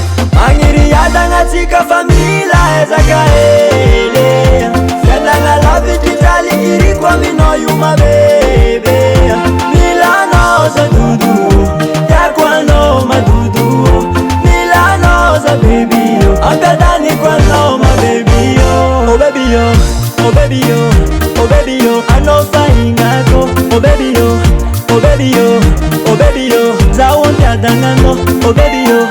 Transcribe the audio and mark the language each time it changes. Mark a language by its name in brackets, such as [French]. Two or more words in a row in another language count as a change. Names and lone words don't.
[Malagasy] Magniry adagnatsika fa mila ezaka hely. Fiainagna lavitry traly iriko aminao io mabebe. Milanao za dodo tiako anao madodo. Milanao za baby ampiadaniko anao mababy [English] oh baby yo, oh baby yo, oh baby yo, [Malagasy] anao faingako. [English] Oh baby yo, oh baby yo, oh baby yo, [Malagasy] za wontiadanano. [English] Oh baby yo.